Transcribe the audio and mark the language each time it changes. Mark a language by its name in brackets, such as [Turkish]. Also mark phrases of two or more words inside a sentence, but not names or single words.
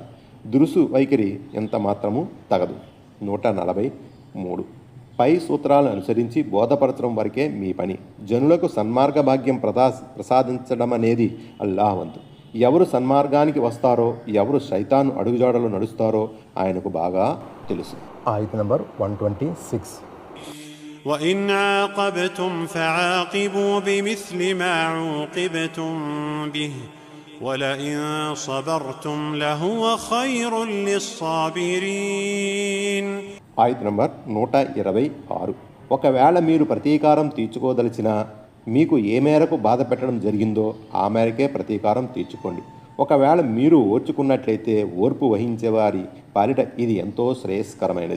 [Telugu] దురుసు వైఖరి ఎంత మాత్రమూ తగదు. 143. పై సూత్రాలను అనుసరించి బోధపరచడం వరకే మీ పని. జనులకు సన్మార్గ భాగ్యం ప్రసాదించడం అనేది అల్లాహ్ వంతు. ఎవరు సన్మార్గానికి వస్తారో, ఎవరు శైతాను అడుగుజాడలో నడుస్తారో ఆయనకు బాగా తెలుసు. ఆయత్ నంబర్ 126. [Arabic] وإن عاقبتم فعاقبوا بمثل ما عوقبتم به ولئن صبرتم لهو خير للصابرين. [Telugu] ఆయత్ నంబర్ 126. ఒకవేళ మీరు ప్రతీకారం తీర్చుకోదలిచినా మీకు ఏ మేరకు బాధ పెట్టడం జరిగిందో ఆ మేరకే ప్రతీకారం తీర్చుకోండి. ఒకవేళ మీరు ఓర్చుకున్నట్లయితే ఓర్పు వహించేవారి పాలిట ఇది ఎంతో శ్రేయస్కరమైనది.